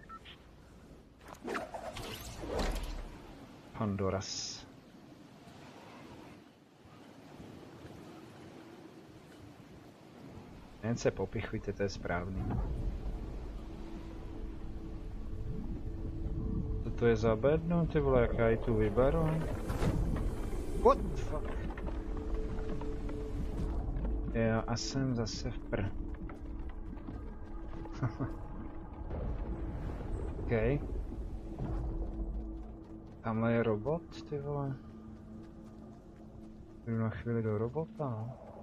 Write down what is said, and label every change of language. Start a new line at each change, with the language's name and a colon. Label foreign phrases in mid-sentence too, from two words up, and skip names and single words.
Czech: Honduras. Jen se popichujte, to je správný. Co to je za bedno, ty vole, jak já ji tu vyberu?
English: What the fuck?
Czech: Jo, a jsem zase v pr. OK. Tamhle je robot, ty vole. Jdu na chvíli do robota, no.